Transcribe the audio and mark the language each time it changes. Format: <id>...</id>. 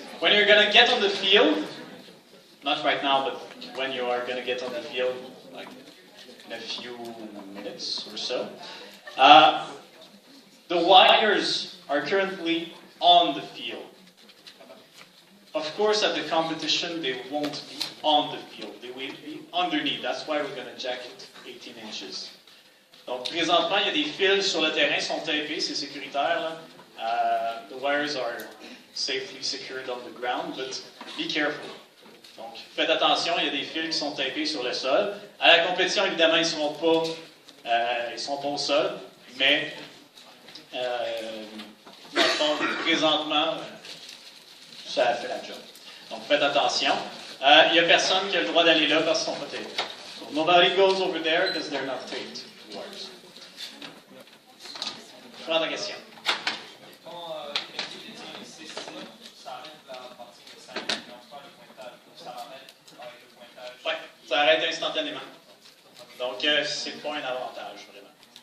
<en>When you're going to get on the field, not right now, but when you are going to get on the field, like in a few minutes or so, the wires are currently on the field. Of course, at the competition, they won't be on the field. They will be underneath. That's why we're going to jack it 18 inches.</en> <fr>Donc, présentement, il y a des fils sur le terrain, sont tapés, c'est sécuritaire. Là.</fr> <en>The wires are safely secured on the ground, but be careful.</en> <fr>Donc, faites attention, il y a des fils qui sont tapés sur le sol. À la compétition, évidemment, ils ne seront pas au sol, mais dans le fond, présentement, ça a fait la job. Donc, faites attention. Il n'y a personne qui a le droit d'aller là parce qu'ils ne sont pas tapés.</fr> <en>So, nobody goes over there because they're not taped. Wires.</en> <fr>Je prends ta question. Quand l'équipe est ici, ça arrête la partie de 5 et on prend le pointage. Ça arrête avec le pointage. Oui, ça arrête instantanément. Donc, c'est pas un avantage, vraiment.</fr>